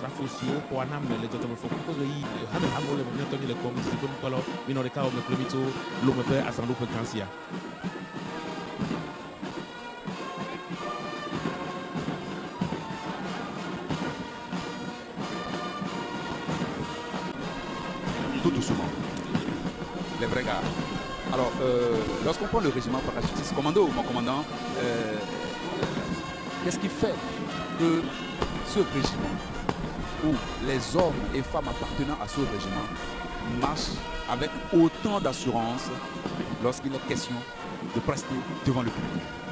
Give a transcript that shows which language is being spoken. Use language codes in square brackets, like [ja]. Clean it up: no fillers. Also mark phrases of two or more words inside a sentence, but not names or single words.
[ee] siwo xɔ anam le dzɔdzɔmefɔku ƒe ɣeyiɣi hame hamewo le miaƒe ŋutɔ le kpɔm si ƒe nukpɔlɔ minɔ ɖeka wɔ me kple mi tso lome ƒe azãɖoƒe gã sia. [fr] Tout doucement. Les vrais gars. Alors, lorsqu'on prend le régiment parachutiste commando, mon commandant, qu'est-ce qui fait que ce régiment, où les hommes et femmes appartenant à ce régiment marchent avec autant d'assurance lorsqu'il est question de prester devant le public?